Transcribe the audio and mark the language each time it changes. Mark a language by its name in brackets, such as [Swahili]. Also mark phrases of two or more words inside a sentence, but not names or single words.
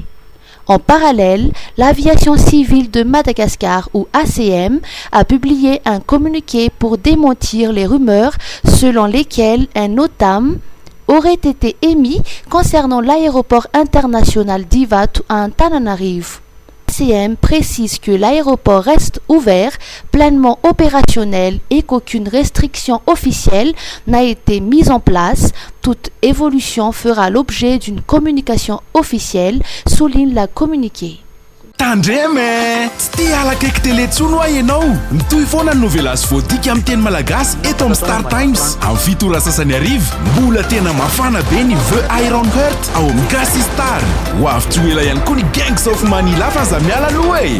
[French] En parallèle, l'aviation civile de Madagascar, ou ACM, a publié un communiqué pour démentir les rumeurs selon lesquelles un OTAM aurait été émis concernant l'aéroport international d'Iva à Antananarivo. ACM précise que l'aéroport reste ouvert, pleinement opérationnel et qu'aucune restriction officielle n'a été mise en place. Toute évolution fera l'objet d'une communication officielle, souligne la communiqué. [Malagasy] Tandreme, tsy tia alakaiky tele tsony hoa ianao. Mitohy foana ny novela azo voadika amin'ny teny malagasy eto amin'ny Star Times. Amin'ny fito ora sasany arivo, mbola tena mafana be ny The Iron Heart ao amin'ny Gasy Star. Ho avy tsy ho ela ihany koa ny Gangs of Manila fa aza miala aloha e.